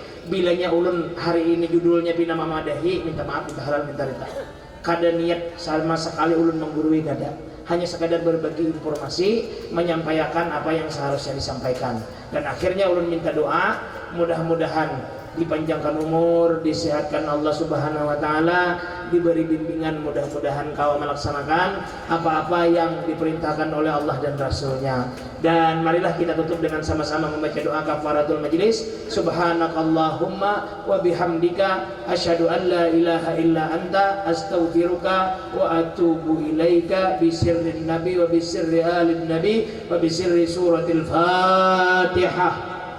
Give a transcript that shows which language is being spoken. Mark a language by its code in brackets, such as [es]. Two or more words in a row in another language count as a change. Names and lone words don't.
[bjn] Bilanya ulun hari ini judulnya bina mamadahi, minta maaf, minta halal, minta rita. Kada niat sama sekali ulun menggurui, kada. [id] Hanya sekadar berbagi informasi, menyampaikan apa yang seharusnya disampaikan. Dan akhirnya ulun minta doa, mudah-mudahan dipanjangkan umur, disehatkan [ar] الله سبحانه وتعالى, [id] diberi bimbingan, mudah-mudahan kau melaksanakan apa-apa yang diperintahkan oleh Allah dan Rasulnya. Dan marilah kita tutup dengan sama-sama membaca doa [ar] كفارة المجلس. سبحانك اللهم وبحمدك أشهد أن لا إله إلا أنت أستغفرك وأتوب إليك بسر النبي وبسر آل النبي وبسر سورة الفاتحة.